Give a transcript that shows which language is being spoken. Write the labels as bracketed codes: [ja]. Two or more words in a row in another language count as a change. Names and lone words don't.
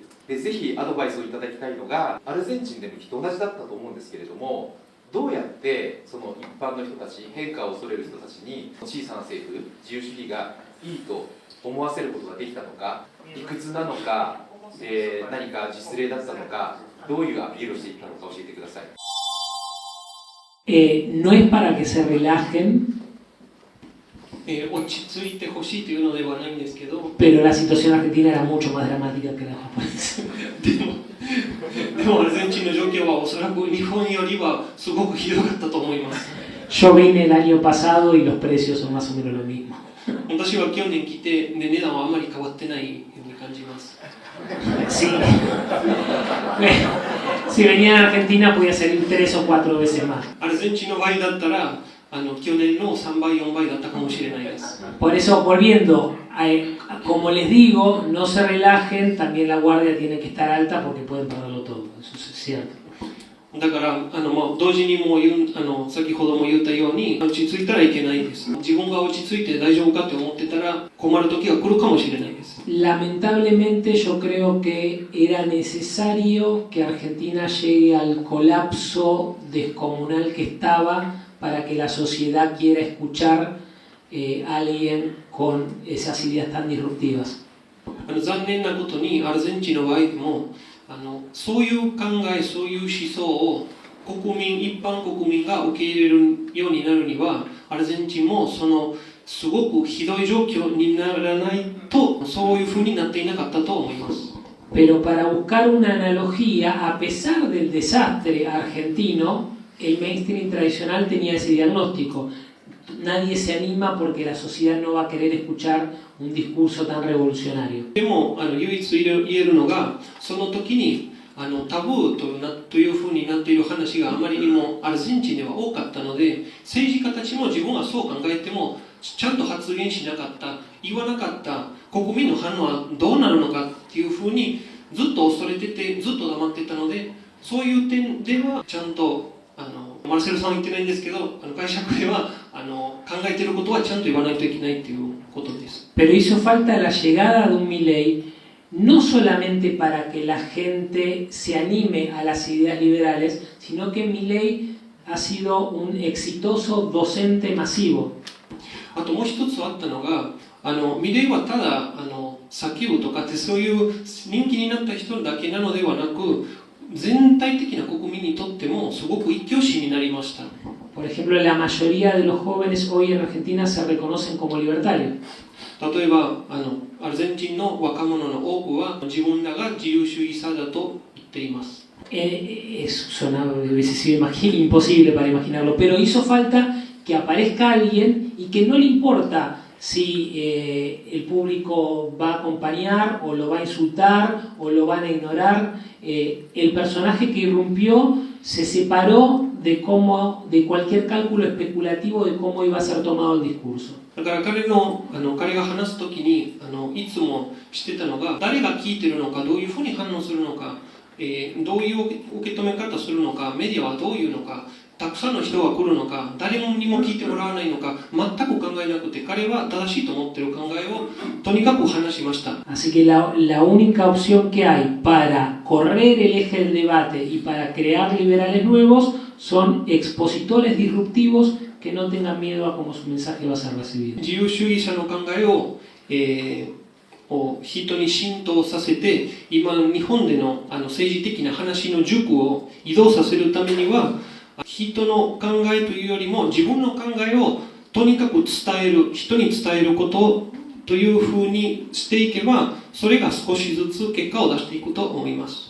[ja] で、ぜひアドバイスをいただきたいのが、アルゼンチンでもきっと同じだったと思うんですけれども、どうやってその一般の人たち、変化を恐れる人たちに小さな政府、自由主義がいいと思わせることができたのか、理屈なのか、何か実例だったのか、どういうアピールをしていったのか教えてください。 [es] No es para que se relajen, [ja] 落ち着いてほしいというのではないんですけど、 [es] pero la situación argentina era mucho más dramática que la japonesa. [ja] でもアルゼンチンの状況はおそらく日本よりはすごくひどかったと思います。 [es] Yo vine el año pasado y los precios son más o menos lo mismo. [ja] 私は去年来て、値段はあまり変わってないように感じます。 [es] Sí. Si venía a Argentina podía salir 3 o 4 veces más. [ja] アルゼンチンの場合だったら去年の3倍4倍だったかもしれないです。 [es] Por eso, volviendo, como les digo, no se relajen, también la guardia tiene que estar alta porque pueden perderlo todo, eso es cierto. [ja] だから同時にも先ほども言ったように落ち着いたらいけないです。自分が落ち着いて大丈夫かって思ってたら困る時が来るかもしれないです。 [es] Lamentablemente yo creo que era necesario que Argentina llegue al colapso descomunal que estaba para que la sociedad quiera escuchar a alguien con esas ideas tan disruptivas. [ja] 残念なことにアルゼンチンの場合でもそういう考え、そういう思想を一般国民が受け入れるようになるにはアルゼンチンもすごくひどい状況にならないとそういうふうになっていなかったと思います。 [es] Pero para buscar una analogía, a pesar del desastre argentino, el mainstream tradicional tenía ese diagnóstico. Nadie se anima porque la sociedad no va a querer escuchar un discurso tan revolucionario. [ja] でも唯一言えるのが、その時にタブーというふうになっている話があまりにもアルゼンチンでは多かったので、政治家たちも自分はそう考えてもちゃんと発言しなかった、言わなかった、国民の反応はどうなるのかっていうふうにずっと恐れてて、ずっと黙ってたので、そういう点ではちゃんとマルセルさんは言ってないんですけど、解釈では考えていることはちゃんと言わないといけないということです。 [es] Pero hizo falta la llegada de un Milei, no solamente para que la gente se anime a las ideas liberales, sino que Milei ha sido un exitoso docente masivo. [ja] あともう一つあったのが、ミレイはただ叫ぶとかってそういう人気になった人だけなのではなく、全体的な国民にとってもすごく一挙手になりました。 [es] Por ejemplo, la mayoría de los jóvenes hoy en Argentina se reconocen como libertarios. [ja] 例えばアルゼンチンの若者の多くは自分らが自由主義者だと言っています。 [es] Hubiese sido imposible para imaginarlo, pero hizo falta que aparezca alguien y que no le importa si el público va a acompañar o lo va a insultar o lo van a ignorar. El personaje que irrumpió se separó de cualquier cálculo especulativo de cómo iba a ser tomado el discurso. [ja] だから彼が話すときにいつもしてたのが、誰が聞いてるのか、どういうふうに反応するのか、どういう受け止め方するのか、メディアはどういうのか、たくさんの人が来るのか、誰にも聞いてもらわないのか、全く考えなくて、彼は正しいと思っている考えをとにかく話しました。 [es] Así que la única opción que hay para correr el eje del debate y para crear liberales nuevos son expositores disruptivos que no tengan miedo a cómo su mensaje va a ser recibido. [ja] 自由主義者の考えを人に浸透させて、今日本での政治的な話の軸を移動させるためには、人の考えというよりも自分の考えをとにかく伝える、人に伝えることというふうにしていけば、それが少しずつ結果を出していくと思います。